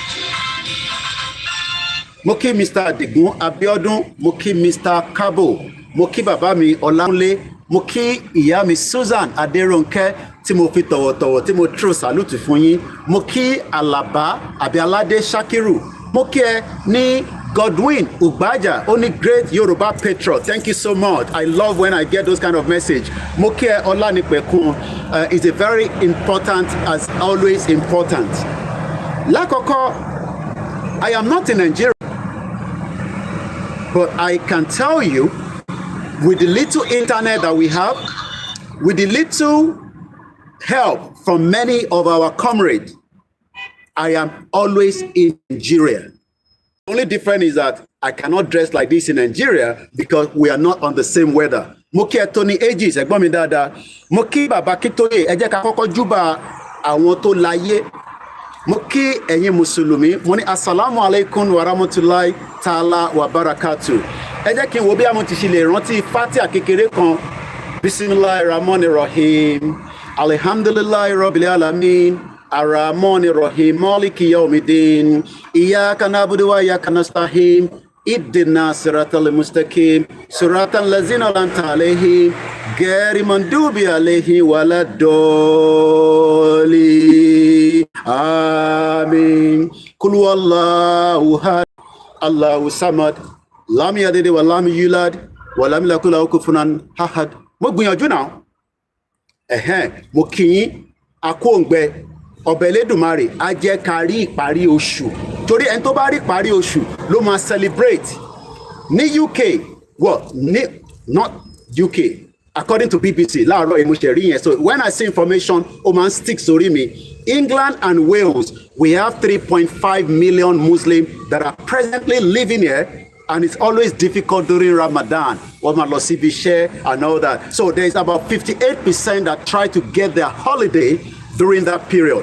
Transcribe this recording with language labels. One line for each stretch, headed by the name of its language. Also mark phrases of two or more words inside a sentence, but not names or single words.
Yoruba: Mo kí Mr. Adigun Abiodun, mo kí Mr. Kabo, mo kí bàbá mi Ọlákúnlé, mo kí ìyá mi Susan Adérónkẹ́ tí mo fi tọ̀wọ̀tọ̀wọ̀ tí mo tró sàlùtù fún yín, mo kí Àlàbá Àbíaládé Ṣakiru, mo kí ẹ ní Godwin Ugbaja,
English: only great Yoruba patriot. Thank you so much. I love when I get those kind of message.
Yoruba: Mo kí ẹ
English: Ọlánipẹ̀kun is a very important, as always important. Lákọ̀ọ́kọ́, I am not in Nigeria, but I can tell you, with the little internet that we have, with the little help from many of our comrades, I am always in Nigeria. The only difference is that I cannot dress like this in Nigeria because we are not on the same weather.
Yoruba: Mo kí ẹ Tony Aegis, ẹ̀gbọ́n mi dáadáa. Mo kí bàbá Kítóyè, ẹ jẹ́ ká kọ́kọ́ júbà àwọn tó láyé. Mo kí ẹ̀yin Mùsùlùmí, mo ní
Arabic: السلام عليكم ورحمة الله تعالى وبركاته.
Yoruba: Ẹ jẹ́ kí n wo bí àwọn ti ṣe lè rántí Fatiha kékeré kan.
Arabic: بسم الله الرحمن الرحيم الحمد لله رب العالمين. الرحمن الرحيم مالك يوم الدين. إياك نعبد وإياك نستعين اهدنا الصراط المستقيم. صراط الذين أنعمت عليهم غير المغضوب عليهم ولا الضالين. آمين قل هو الله أحد. الله الصمد. لم يلد ولم يولد ولم يكن له كفوا أحد.
Yoruba: Mo gbìyànjú náà. Mo kí yín akóǹgbẹ ọbẹ̀ Elédùmarè á jẹ́ ká rí ìparí oṣù torí ẹni tó bá rí ìparí oṣù ló máa celebrate ní UK
English: not UK according to BBC
Yoruba: láàárọ̀ ìmúṣẹ rí yẹn
English: so when I see information
Yoruba: ó máa ń stick sórí mi.
English: England and Wales, we have 3.5 million Muslims that are presently living here, and it's always difficult during Ramadan and all that. So there's about 58% that try to get their holiday during that period.